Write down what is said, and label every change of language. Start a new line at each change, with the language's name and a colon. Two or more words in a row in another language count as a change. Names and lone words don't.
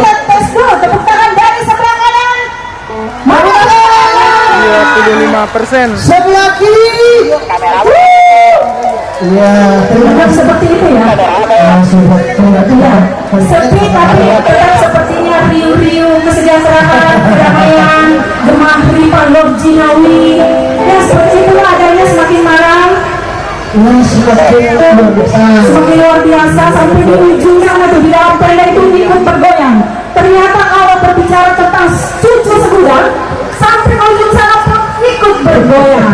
Indonesian: kita tes dulu tepuk tangan dari sebelah kanan. Mana Iya, 75%. Sebelah kiri. Ya, terima Tetap kasih. seperti itu ya. Iya, sepi tapi tetap sepertinya riuh-riuh kesejahteraan, kedamaian,
Javanese: gemah ripa Lord Jinawi.
Indonesian: Ya seperti itu adanya semakin malam, Ya, semakin luar biasa. semakin luar biasa sampai di ujung sana tuh di dalam tenda itu ikut bergoyang. Ternyata awal berbicara tentang cucu segudang sampai ke ujung sana pun ikut bergoyang.